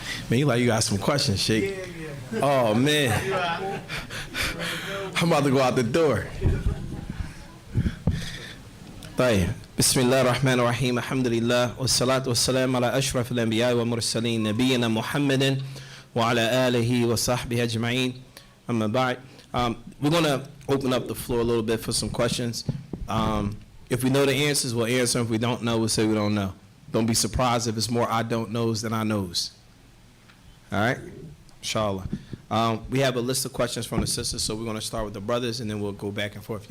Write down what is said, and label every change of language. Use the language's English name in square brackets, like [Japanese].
[English] Man, you got some questions, Sheikh. Oh, man. I'm about to go out the door. [Arabic] طيب بسم الله الرحمن الرحيم الحمد لله والصلاة والسلام على أشرف الأنبياء والمرسلين نبينا محمد وعلى آله وصحبه أجمعين أما بعد. [English] We're going to open up the floor a little bit for some questions. If we know the answers, we'll answer. If we don't know, we'll say we don't know. Don't be surprised if it's more I don't knows than I knows. All right? Inshallah. We have a list of questions from the sisters, so we're going to start with the brothers, and then we'll go back and forth.